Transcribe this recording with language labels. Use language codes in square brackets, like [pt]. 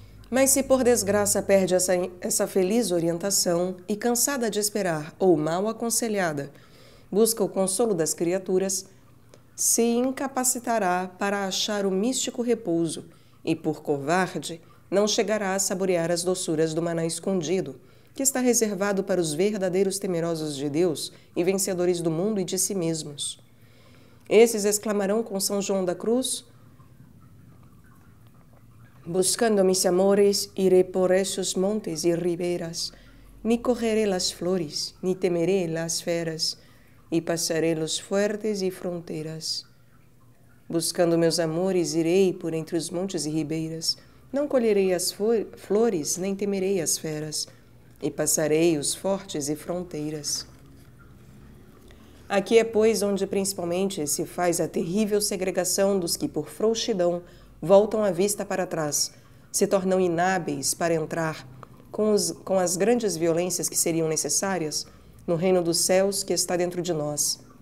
[pt] Mas se por desgraça perde essa feliz orientação e, cansada de esperar ou mal aconselhada, busca o consolo das criaturas, se incapacitará para achar o místico repouso e, por covarde, não chegará a saborear as doçuras do maná escondido, que está reservado para os verdadeiros temerosos de Deus e vencedores do mundo e de si mesmos. Esses exclamarão com São João da Cruz: [es] buscando mis amores, iré por esos montes y riberas, ni cogeré las flores, ni temeré las feras, y pasaré los fuertes y fronteras. [pt] Buscando meus amores, irei por entre os montes e ribeiras, não colherei as flores, nem temerei as feras, e passarei os fortes e fronteiras. Aqui é, pois, onde principalmente se faz a terrível segregação dos que, por frouxidão, voltam a vista para trás, se tornam inábeis para entrar, com as grandes violências que seriam necessárias, no reino dos céus que está dentro de nós.